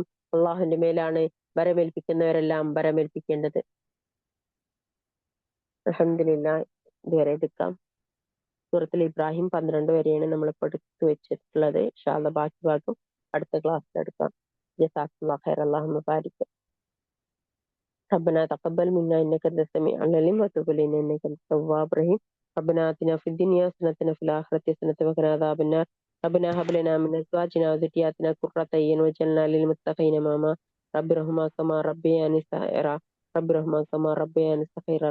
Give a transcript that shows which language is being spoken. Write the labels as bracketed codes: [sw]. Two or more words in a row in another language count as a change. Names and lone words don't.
[ml] അള്ളാഹുവിന്റെ മേലാണ് വരമേൽപ്പിക്കുന്നവരെല്ലാം വരമേൽപ്പിക്കേണ്ടത്. അൽഹംദുലില്ലാഹ്. ഇതുവരെ എടുക്കാം. സൂറത്തുൽ ഇബ്രാഹിം 12 വരെയാണ് നമ്മൾ ഇപ്പോൾ എടുത്തു വെച്ചിട്ടുള്ളത്. [ar] إن شاء الله [ml] ബാക്കി ഭാഗം അടുത്ത ക്ലാസ്സിൽ എടുക്കാം. [ar] جزاك الله خير. اللهم بارك. ربنا تقبل منا إنك أنت السميع العليم وتب علينا إنك أنت التواب الرحيم. ربنا آتنا في الدنيا حسنة وفي الآخرة حسنة وقنا عذاب النار. ربنا هب لنا من أزواجنا وذرياتنا قرة أعين واجعلنا للمتقين إماما. رب ارحمهما كما ربياني صغيرا. رب ارحمهما كما ربياني صغيرا.